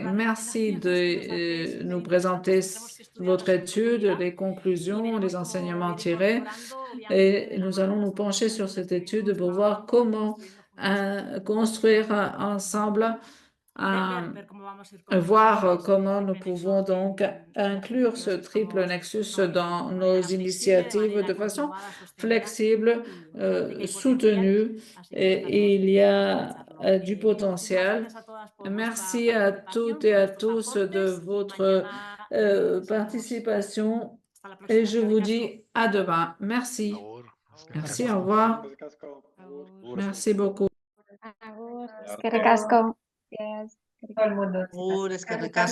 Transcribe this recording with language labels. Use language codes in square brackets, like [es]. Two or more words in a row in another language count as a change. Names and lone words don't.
[fr] Merci de nous présenter votre étude, les conclusions, les enseignements tirés, et nous allons nous pencher sur cette étude pour voir comment construire ensemble, voir comment nous pouvons donc inclure ce triple nexus dans nos initiatives de façon flexible, soutenue, et il y a du potentiel. Merci à toutes et à tous de votre participation et je vous dis à demain. Merci. Merci, au revoir. Merci beaucoup. [eu] Eskerrik asko. [es] Todo el mundo. [eu] Eskerrik asko.